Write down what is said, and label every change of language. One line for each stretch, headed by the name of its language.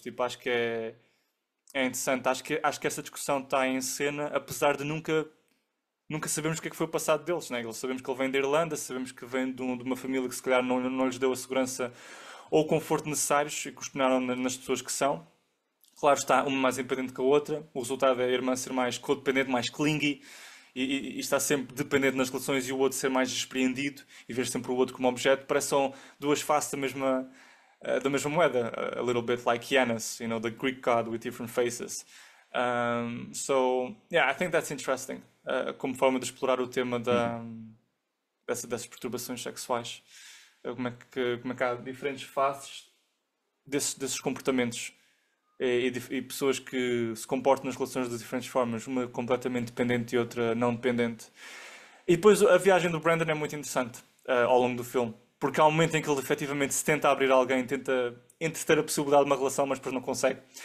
Portuguese: Tipo, acho que é interessante. Acho que essa discussão está em cena, apesar de nunca sabemos o que é que foi o passado deles, né? Eles sabemos que ele vem da Irlanda, sabemos que vem de uma família que se calhar não lhes deu a segurança ou o conforto necessários e custonaram nas pessoas que são. Claro está, uma mais independente que a outra. O resultado é a irmã ser mais codependente, mais clingy e está sempre dependente nas relações e o outro ser mais despreendido e ver sempre o outro como objeto. Parece que são duas faces da mesma moeda.
English: A little bit like Janus, the Greek god with different faces. So, yeah, I think that's interesting.
Portuguese: Como forma de explorar o tema Uhum. dessas perturbações sexuais. Como é que há diferentes faces desses comportamentos e pessoas que se comportam nas relações de diferentes formas, uma completamente dependente e outra não dependente. E depois a viagem do Brandon é muito interessante ao longo do filme, porque há um momento em que ele efetivamente se tenta abrir a alguém, tenta entreter a possibilidade de uma relação, mas depois não consegue.